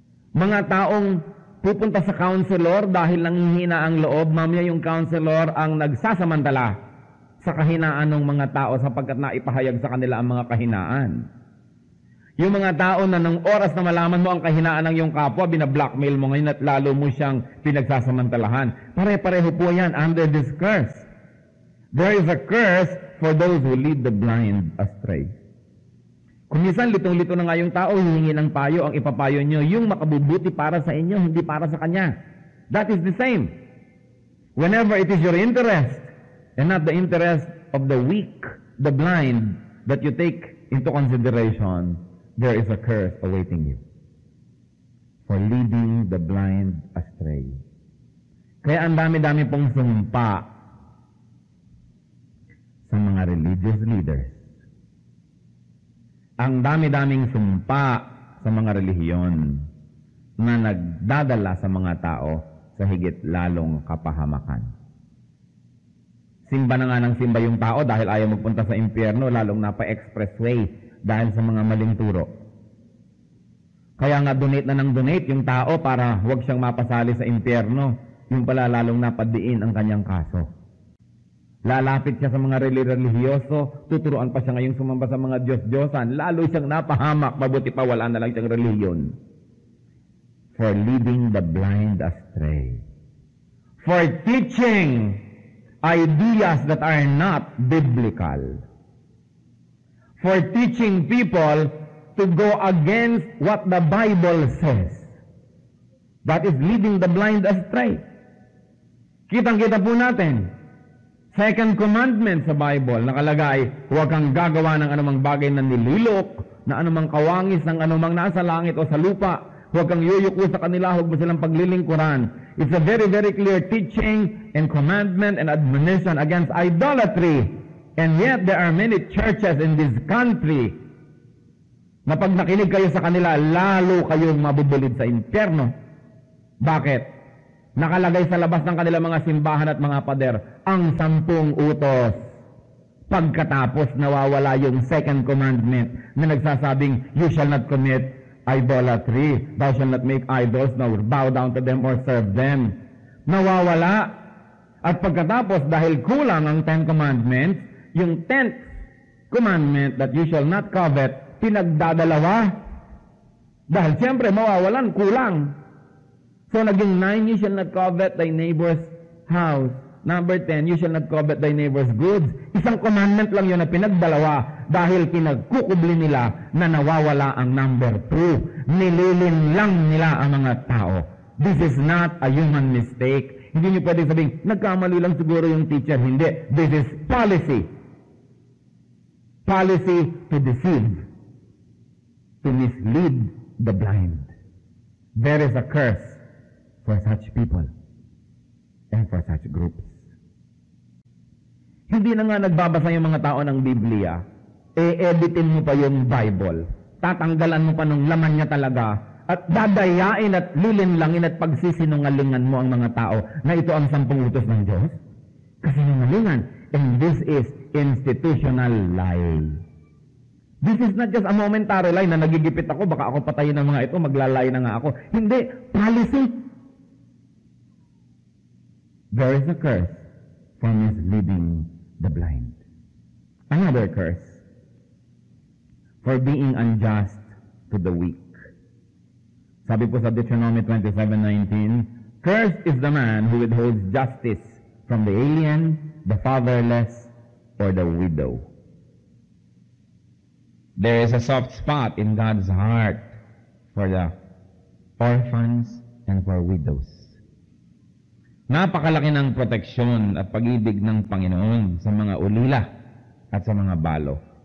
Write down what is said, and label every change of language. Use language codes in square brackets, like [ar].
[tl] Mga taong pupunta sa counselor dahil nanghihina ang loob, mamaya yung counselor ang nagsasamantala sa kahinaan ng mga tao sapagkat naipahayag sa kanila ang mga kahinaan. Yung mga tao na ng oras na malaman mo ang kahinaan ng iyong kapwa, binablockmail mo ngayon at lalo mo siyang pinagsasamantalahan. Pare-pareho po yan under this curse. [en] There is a curse for those who lead the blind astray. [tl] Kung minsan litong-lito na nga yung tao, hihingi ng payo, ang ipapayo nyo, yung makabubuti para sa inyo, hindi para sa kanya. [en] That is the same. Whenever it is your interest, and not the interest of the weak, the blind, that you take into consideration, there is a curse awaiting you for leading the blind astray. [tl] Kaya ang dami-dami pong sumpa sa mga religious leaders. Ang dami-daming sumpa sa mga relihiyon na nagdadala sa mga tao sa higit lalong kapahamakan. Simba na nga ng simba yung tao dahil ayaw magpunta sa impyerno, lalong napa-expressway dahil sa mga maling turo. Kaya nga donate na ng donate yung tao para huwag siyang mapasali sa impyerno, yung pala lalong napadiin ang kanyang kaso. Lalapit siya sa mga relihiyoso, tuturuan pa siya ngayong sumamba sa mga Diyos-Diyosan, lalo siyang napahamak, mabuti pa wala na lang siyang relihiyon. [en] For leading the blind astray. For teaching ideas that are not biblical. For teaching people to go against what the Bible says. That is leading the blind astray. [tl] Kitang-kita po natin. Second commandment sa Bible, nakalagay, huwag kang gagawa ng anumang bagay na nililok, na anumang kawangis ng anumang nasa langit o sa lupa. Huwag kang yuyuko sa kanila, huwag mo silang paglilingkuran. [en] It's a very, very clear teaching and commandment and admonition against idolatry. And yet, there are many churches in this country [tl] na pag nakinig kayo sa kanila, lalo kayong mabubulid sa impyerno. Bakit? Nakalagay sa labas ng kanilang mga simbahan at mga pader ang 10 utos. Pagkatapos nawawala yung second commandment na nagsasabing, [en] you shall not commit idolatry, thou shall not make idols, nor bow down to them or serve them. [tl] Nawawala. At pagkatapos, dahil kulang ang 10 commandments, yung 10th commandment [en] that you shall not covet, [tl] pinagdadalawa. Dahil siyempre mawawalan, kulang. [en] So, naging 9, you shall not covet thy neighbor's house. Number 10, you shall not covet thy neighbor's goods. [tl] Isang commandment lang yun na pinagdalawa dahil pinagkukubli nila na nawawala ang number 2. Nililin lang nila ang mga tao. [en] This is not a human mistake. [tl] Hindi niyo pwede sabihin, nagkamali lang siguro yung teacher. Hindi. [en] This is policy. Policy to deceive. To mislead the blind. There is a curse for such people and for such groups. [tl] Hindi na nga nagbabasa yung mga tao ng Biblia, editin mo pa yung Bible, tatanggalan mo pa ng laman niya talaga, at dadayain at lilinlangin at pagsisinungalingan mo ang mga tao na ito ang 10 utos ng Diyos. Kasinungalingan. [en] And this is institutional lie. This is not just a momentary lie [tl] na nagigipit ako, baka ako patayin ng mga ito, maglalay na nga ako. Hindi. Policy. [en] There is a curse for misleading the blind. Another curse for being unjust to the weak. Sabi po sa Deuteronomy 27:19, cursed is the man who withholds justice from the alien, the fatherless, or the widow. There is a soft spot in God's heart for the orphans and for widows. [tl] Napakalaki ng proteksyon at pag-ibig ng Panginoon sa mga ulila at sa mga balo.